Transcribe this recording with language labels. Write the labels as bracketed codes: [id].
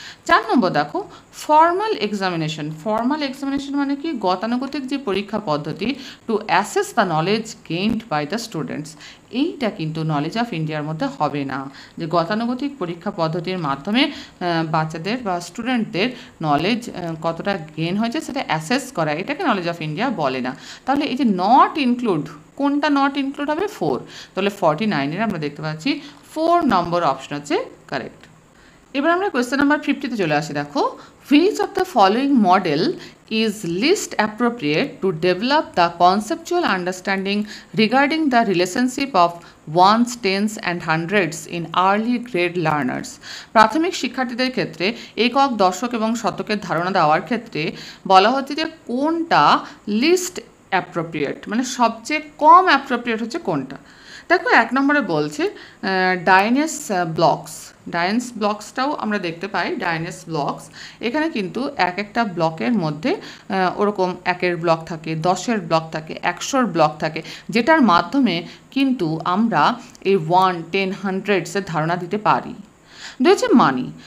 [bn] 4 নম্বর দেখো, formal examination. Formal examination মানে কি, গতানুগতিক যে পরীক্ষা পদ্ধতি [en] to assess the knowledge gained by the students, [bn] এইটা কিন্তু নলেজ অফ ইন্ডিয়ার মধ্যে হবে না, যে গতানুগতিক পরীক্ষা পদ্ধতির মাধ্যমে বাচ্চাদের বা স্টুডেন্টদের নলেজ কতটা গেইন হয়েছে সেটা অ্যাসেস করা, এটাকে নলেজ অফ ইন্ডিয়া বলে না। তাহলে এই যে নট ইনক্লুড, কোনটা নট ইনক্লুড হবে 4, তাহলে 49-এর আমরা দেখতে পাচ্ছি 4 নম্বর অপশন হচ্ছে কারেক্ট। এবার আমরা কোয়েশ্চেন নাম্বার 50-তে চলে আসি, দেখো [en] which of the following model is least appropriate to develop the conceptual understanding regarding the relationship of ones, tens and hundreds in early grade learners। [bn] প্রাথমিক শিক্ষার্থীদের ক্ষেত্রে একক, দশক এবং শতকের ধারণা দেওয়ার ক্ষেত্রে বলা হচ্ছে যে কোনটা লিস্ট অ্যাপ্রোপ্রিয়েট, মানে সবচেয়ে কম অ্যাপ্রোপ্রিয়েট হচ্ছে কোনটা। দেখো 1 নম্বরে বলছে ডাইনেস ব্লকস, ডাইনেস ব্লকসটাও আমরা দেখতে পাই, ডাইনেস ব্লকস, এখানে কিন্তু এক একটা ব্লকের মধ্যে ওরকম 1-এর ব্লক থাকে, 10-এর ব্লক থাকে, 100-র ব্লক থাকে, যেটার মাধ্যমে কিন্তু আমরা এই 1, 10, 100-এর ধারণা দিতে পারি। 2 হচ্ছে মানি।